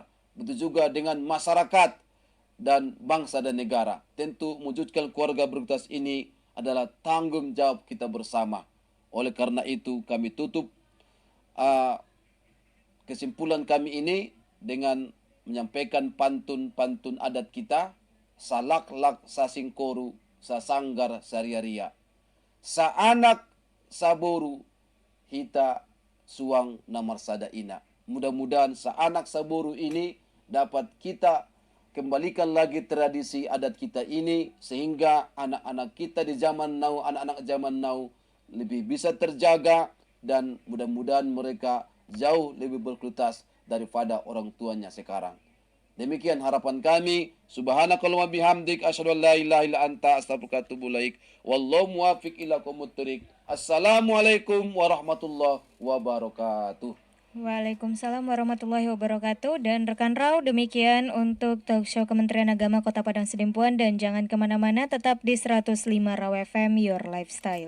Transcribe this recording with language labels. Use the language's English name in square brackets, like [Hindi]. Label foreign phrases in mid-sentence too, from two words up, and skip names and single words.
[Indonesian] Begitu juga dengan masyarakat dan bangsa dan negara. Tentu mewujudkan keluarga berkualitas ini adalah tanggung jawab kita bersama. Oleh karena itu kami tutup kesimpulan kami ini dengan menyampaikan pantun-pantun adat kita. [Batak Angkola] Salak-lak sasingkoru sasanggar sariaria. Sa anak saboru hita suang namarsada ina. [Indonesian] Mudah-mudahan [Batak Angkola] sa anak saboru [Indonesian] ini dapat kita kembalikan lagi tradisi adat kita ini, sehingga anak-anak kita di zaman now, anak-anak zaman now lebih bisa terjaga, dan mudah-mudahan mereka jauh lebih berkualitas daripada orang tuanya sekarang. Demikian harapan kami. [Arabic] سبحانك اللهم بحمدك أشهد أن لا إله إلا أنت أستغفرك وأتوب إليك. والله الموفق إلى أقوم الطريق. السلام عليكم ورحمة الله وبركاته. وعليكم السلام ورحمة الله وبركاته. [Indonesian] Dan rekan Rau, demikian untuk talkshow Kementerian Agama Kota Padang Sidempuan. Dan jangan kemana-mana, tetap di 105 Rau FM, [English] Your Lifestyle.